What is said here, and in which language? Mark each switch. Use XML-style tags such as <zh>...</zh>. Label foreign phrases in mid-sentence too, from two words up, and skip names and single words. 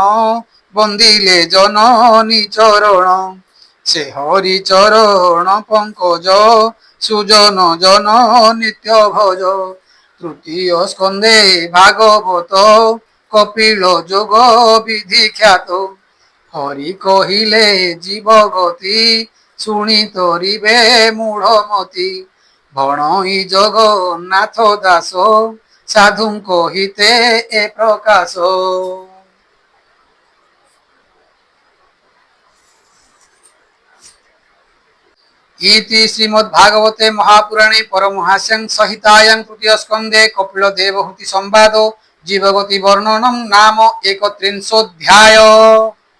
<or>ବନ୍ଦିଲେ ଜନନୀ ଚରଣ ସେ ହରିଚରଣ ପଙ୍କଜ ସୁଜନ ଜନ ନିତ୍ୟ ଭଜ ତୃତୀୟ ସ୍କନ୍ଧେ ଭାଗବତ କପିଳ ଯୋଗ ବିଧି ଖ୍ୟାତ ହରି କହିଲେ ଜୀବ ଗତି ଶୁଣି ତରିବେ ମୂଢ଼ମତି ଭଣଇ ଜଗନ୍ନାଥ ଦାସ ସାଧୁଙ୍କ ହିତେ ଏ ପ୍ରକାଶ</or> <sa>इति श्रीमद्भागवते महापुराणे परमहास्यं संहितायां तृतीय स्कन्धे कपिल देवहूति संवादो जीवगति वर्णनम नाम 31 अध्याय।</sa>